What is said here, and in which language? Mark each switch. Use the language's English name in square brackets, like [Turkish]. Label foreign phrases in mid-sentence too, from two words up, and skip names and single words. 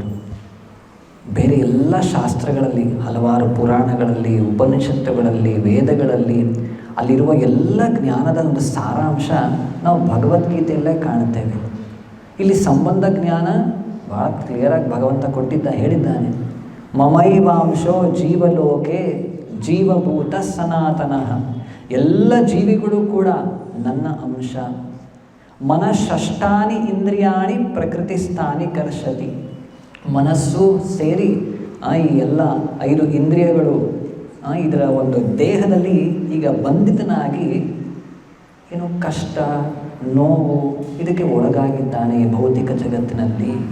[Kannada] ಬೇರೆ ಎಲ್ಲ ಶಾಸ್ತ್ರಗಳಲ್ಲಿ, ಹಲವಾರು ಪುರಾಣಗಳಲ್ಲಿ, ಉಪನಿಷತ್ತುಗಳಲ್ಲಿ, ವೇದಗಳಲ್ಲಿ ಅಲ್ಲಿರುವ ಎಲ್ಲ ಜ್ಞಾನದ ಒಂದು ಸಾರಾಂಶ ನಾವು ಭಗವದ್ಗೀತೆಯಲ್ಲೇ ಕಾಣುತ್ತೇವೆ. ಇಲ್ಲಿ ಸಂಬಂಧ ಜ್ಞಾನ ಭಾಳ ಕ್ಲಿಯರಾಗಿ ಭಗವಂತ ಹೇಳಿದ್ದಾನೆ. [Sanskrit] ಮಮೈವಾಂಶೋ ಜೀವಲೋಕೆ ಜೀವಭೂತ ಸನಾತನಃ. [Kannada] ಎಲ್ಲ ಜೀವಿಗಳು ಕೂಡ ನನ್ನ ಅಂಶ. [Sanskrit] ಮನಃಷ್ಟಾನಿ ಇಂದ್ರಿಯಾಣಿ ಪ್ರಕೃತಿಸ್ಥಾನಿ ಕರ್ಷತಿ. [Kannada] ಮನಸ್ಸು ಸೇರಿ ಈ ಎಲ್ಲ 5 ಇಂದ್ರಿಯಗಳು ಇದರ ಒಂದು ದೇಹದಲ್ಲಿ ಈಗ ಬಂಧಿತನಾಗಿ ಏನು ಕಷ್ಟ, ನೋವು ಇದಕ್ಕೆ ಒಳಗಾಗಿದ್ದಾನೆ ಈ ಭೌತಿಕ ಜಗತ್ತಿನಲ್ಲಿ.